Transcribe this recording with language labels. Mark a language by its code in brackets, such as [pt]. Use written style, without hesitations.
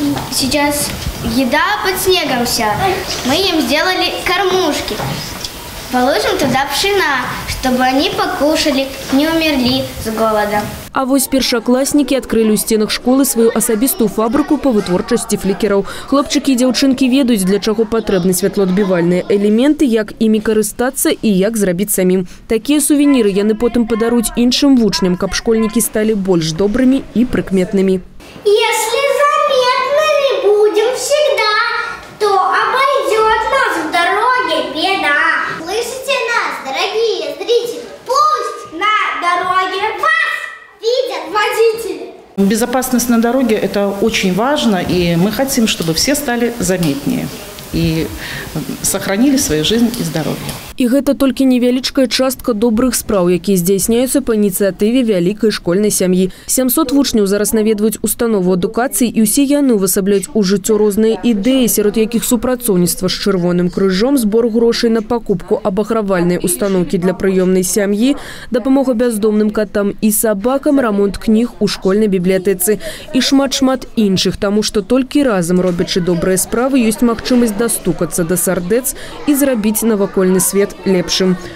[ru] Сейчас еда под снегом вся. Мы им сделали кормушки. Положим туда пшена, чтобы они покушали, не умерли с голода. [be] А вось першакласнікі адкрылі ў стенах школы сваю асабістую фабрыку па вытворчасці флікераў. Хлопчыкі і дзяўчынкі ведаюць, для чаго патрэбны святлоадбівальныя элементы, як імі карыстацца і як зрабіць самім. Такія сувеніры яны потым падаруць іншым вучням, каб школьнікі сталі больш добрымі і прыкметнымі. [ru] Если заметными будем всегда, то обойдет нас в дороге беда. Слышите нас, дорогие зрители? Пусть на дороге вас видят водители. Безопасность на дороге – это очень важно, и мы хотим, чтобы все стали заметнее и сохранили свою жизнь и здоровье. [be] І гэта толькі невялічкая частка добрых спраў, якія здзяйсняюцца па ініцыятыве вялікай школьнай сям'і. 700 вучняў зараз наведваюць установу адукацыі, і ўсе яны ўвасабляюць у жыццё розныя ідэі, сярод якіх супрацоўніцтва з Чырвоным крыжом, збор грошай на пакупку абагравальнай установкі для прыёмнай сям'і, дапамога бяздомным катам і сабакам, рамонт кніг у школьнай бібліятэцы і шмат-шмат іншых, таму што толькі разам, робячы добрыя справы, ёсць магчымасць дастукацца да сардэц і зрабіць навакольны свет лепшым.